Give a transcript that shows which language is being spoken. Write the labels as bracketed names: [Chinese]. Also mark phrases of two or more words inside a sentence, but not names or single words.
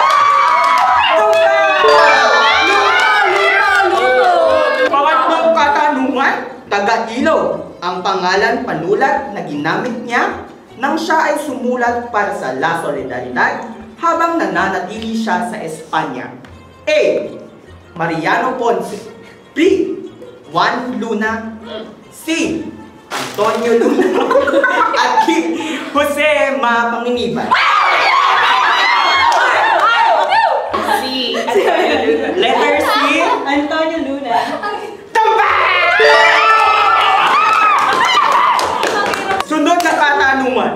[Filipino] Pangatlong katanungan, taga-Ilog ang pangalan panulat na ginamit niya nang siya ay sumulat para sa La Solidaridad habang nananatili siya sa Espanya. A. Mariano Ponce. B. Juan Luna. C. Antonio Luna. At D. Jose Mapanginiban. C. Antonio Luna. [English] Letter C. [Filipino] Antonio Luna. Sunod na katanungan.